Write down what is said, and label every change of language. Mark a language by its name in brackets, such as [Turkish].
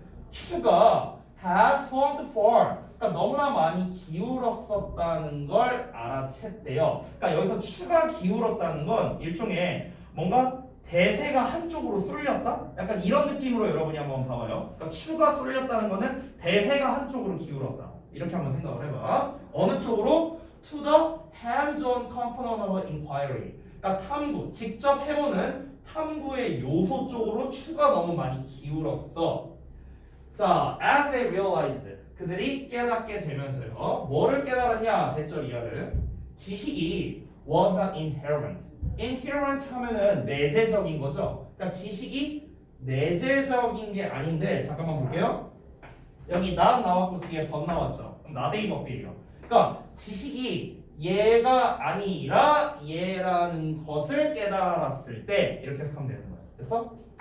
[Korean] 추가 [English] has swung for, [Korean] 그러니까 너무나 많이 기울었었다는 걸 알아챘대요. 그러니까 여기서 추가 기울었다는 건 일종의 뭔가 대세가 한쪽으로 쏠렸다? 약간 이런 느낌으로 여러분이 한번 봐봐요. 그러니까 추가 쏠렸다는 거는 대세가 한쪽으로 기울었다. 이렇게 한번 생각을 해봐. 어느 쪽으로? [English] To the hands-on component of inquiry. [Korean] 그러니까 탐구, 직접 해보는 탐구의 요소 쪽으로 추가 너무 많이 기울었어. 자, [English] as they realized, [Korean] 그들이 깨닫게 되면서요. 뭐를 깨달았냐? 대절 이하를. 지식이 [English] was not inherent. [Korean] inherent 하면은 내재적인 거죠. 그러니까 지식이 내재적인 게 아닌데, 잠깐만 볼게요. 여기 not 나왔고 뒤에 but 나왔죠. 그럼 not의 법이에요. 그러니까 지식이 얘가 아니라 얘라는 것을 깨달았을 때 이렇게 해석하면 되는 거예요. 됐어?